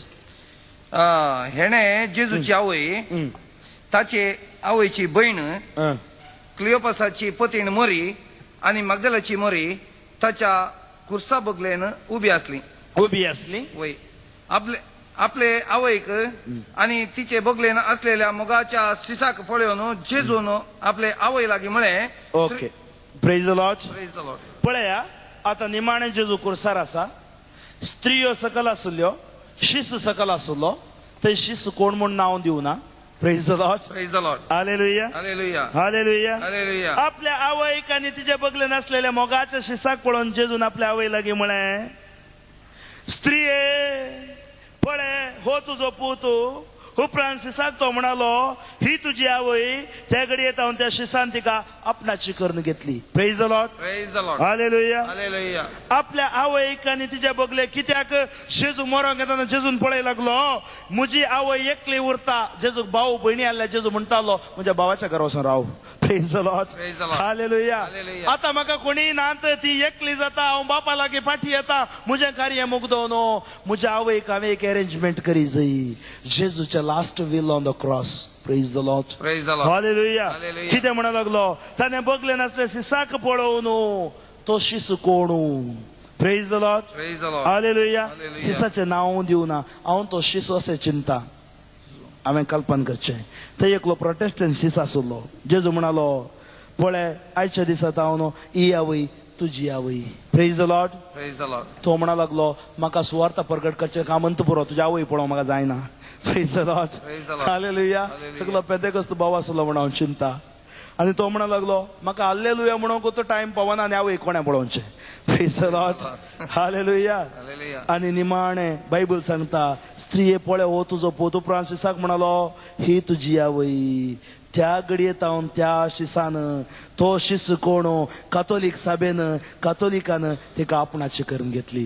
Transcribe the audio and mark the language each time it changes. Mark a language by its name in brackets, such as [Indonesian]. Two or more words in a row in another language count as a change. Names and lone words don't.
[Konkani] हेणे जेजूची आवय ताचे आवयची बहीण क्लिओपासाची पतीण मोरी आणि मगदलाची मोरी ताच्या कुर्सा बगलेन उभी असली. वय आपले आवयक आणि तिचे बगलेन असलेल्या मुगाच्या शिसाक पळयोन जेजून आपले आवय लागी म्हळे. [English] OK. Praise the Lord. Praise the Lord. [Konkani] पळया आता निमाणे जेजू कुर्सार आसा. स्त्रियो सकल आसल्यो शिस सकल आसलो ते शिस कोण म्हूण नाव दिवना. [English] Praise the Lord. Praise the Lord. हालेलुया हालेलुया हालेलुया. हालेलुया. [Konkani] आपल्या आवयक आणि तिचे बगले नसलेल्या मोगाच्या शिसाक पळोवन जेजून आपल्या आवय लागी म्हळे स्त्रिये पळे हो तुझो पूत. उपरांत शिसाक तो म्हणालो ही तुझी आवय. त्या घडये येतावन त्या शिसान तिका आपणाची करून घेतली. [English] Praise the Lord. Praise the Lord. हालेलुया हालेलुया. [Konkani] आपल्या आवयक आणि तिच्या बगले कित्याक जेजू मरोंक येताना जेजून पळय लागलो म्हजी आवय एकली उरता. जेजूक भाऊ भयणी आल्या जेजू म्हणटालो म्हज्या भावाच्या घरा वचून राव. [English] Praise the Lord. Praise the Lord. हालेलुया. हालेलुया. [Konkani] आता म्हाका कोणी नात ती एकली जाता हांव बापा लागीं फाटी येता म्हजें कार्य मुगदो न्हू. म्हज्या आवयक हांवें एक अरेंजमेंट करी जाय. [English] जेजूच्या last will on the cross. Praise the Lord. Praise the Lord. हालेलुया. हालेलुया. [Konkani] कितें म्हणा लागलो ताणें बगले नासले शिसाक पळोवन तो शिस कोण. [English] Praise the Lord. Praise the Lord. हालेलुया. हालेलुया. [Konkani] शिसाचें नांव दिवना हांव तो शिस अशें चिंता. हांवें कल्पना करचें. थंय एकलो प्रोटेस्टंट शिस आसलो. जेजू म्हणालो पळय आयच्या दिसांत हांव न्हू ही आवय तुजी आवय. [English] Praise the Lord. Praise the Lord. [Konkani] तो म्हणा लागलो म्हाका सुवार्थ प्रगट करचें काम अंत पुरो तुज्या आवय पळोवंक म्हाका जायना. [English] Praise the Lord. Praise the Lord. हालेलुया. Hallelujah. [Konkani] सगळो पेदेकस्त भाव आसलो म्हणून हांव चिंता. आनी तो म्हणा लागलो म्हाका हालेलुया म्हणूंक तो टायम पावना आनी आवय कोणें पळोवचें. [English] Praise the Lord. Hallelujah. हालेलुया. [Konkani] आनी निमाणे बायबल सांगता स्त्रिये पळय हो तुजो पूत. उपरांत शिसाक म्हणालो ही तुजी आवय. त्या घडयेत हांव त्या शिसान तो शिस कोण कातोलीक सभेन कातोलिकान तिका आपणाची करून घेतली.